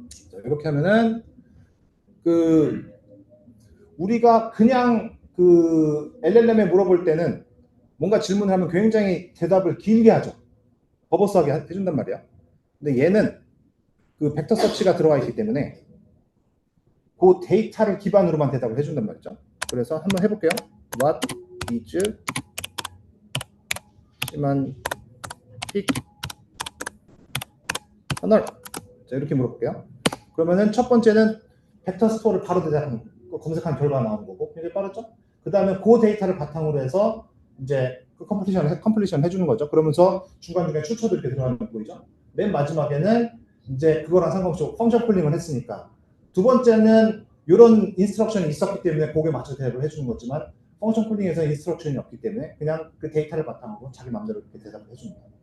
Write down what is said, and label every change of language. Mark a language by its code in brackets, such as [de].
[ko] 자, 이렇게 하면은 그 우리가 그냥 그 LLM에 물어볼 때는 뭔가 질문을 하면 굉장히 대답을 길게 하죠. 버버스하게 해준단 말이야. 근데 얘는 그 벡터 서치가 들어가 있기 때문에 그 데이터를 기반으로만 대답을 해준단 말이죠. 그래서 한번 해볼게요. [en] What is semantic kernel? [ko] 자, 이렇게 물어볼게요. 그러면은 첫 번째는 벡터 스토어를 바로 검색한 결과가 나오는 거고, 굉장히 빠르죠? 그 다음에 그 데이터를 바탕으로 해서 이제 그 컴플리션 해주는 거죠. 그러면서 중간중간에 출처도 이렇게 들어가는 거 보이죠? 맨 마지막에는 이제 그거랑 상관없이 펑션 콜링을 했으니까, 두 번째는 이런 인스트럭션이 있었기 때문에 거기에 맞춰서 대답을 해주는 거지만, 펑션 콜링에서 인스트럭션이 없기 때문에 그냥 그 데이터를 바탕으로 자기 마음대로 이렇게 대답을 해줍니다.